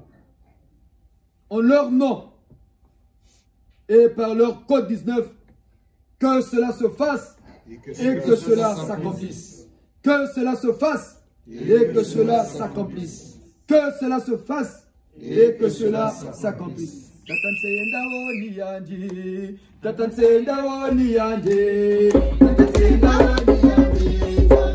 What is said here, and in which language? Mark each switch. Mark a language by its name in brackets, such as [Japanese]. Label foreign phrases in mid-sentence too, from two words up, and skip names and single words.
[French] En leur nom et par leur code 19, que cela se fasse et que cela s'accomplisse. Que cela se fasse et que cela s'accomplisse. Que cela se fasse et que cela s'accomplisse. [Kongo] Tatansenda oni yandi, tatansenda oni yandi, tatansenda oni yandi.